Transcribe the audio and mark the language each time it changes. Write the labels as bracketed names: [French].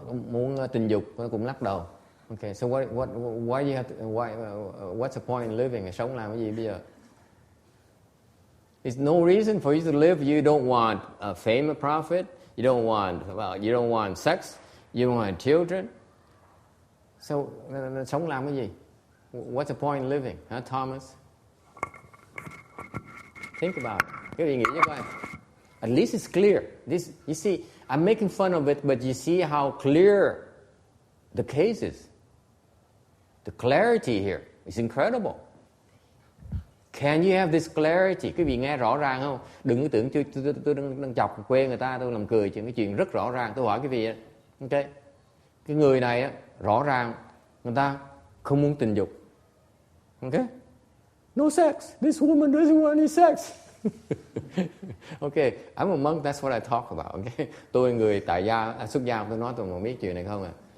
[Vietnamese] Muốn tình dục, nó cũng lắc đầu. [English] Okay, so why you have to, what's the point in living? [Vietnamese] Sống làm cái gì bây giờ? [English] There's no reason for you to live. You don't want fame and profit. You don't want sex. You don't want children. So [Vietnamese] sống làm cái gì? [English] What's the point in living? Huh, Thomas? Think about it. [Vietnamese] Cái gì nghĩ cho coi. [English] At least it's clear. This, you see, I'm making fun of it, but you see how clear the case is. The clarity here is incredible. Can you have this clarity? [Vietnamese] Quý vị nghe rõ ràng không? Đừng có tưởng tôi đang chọc quê người ta, tôi làm cười chuyện cái chuyện rất rõ ràng. Tôi hỏi quý vị, okay, cái người này á, rõ ràng người ta không muốn tình dục. [English] Okay? No sex. This woman doesn't want any sex. Okay, I'm a monk, that's what I talk about. Okay? [Vietnamese] Tôi người tại gia, xuất gia, tôi nói tôi không biết chuyện này không à.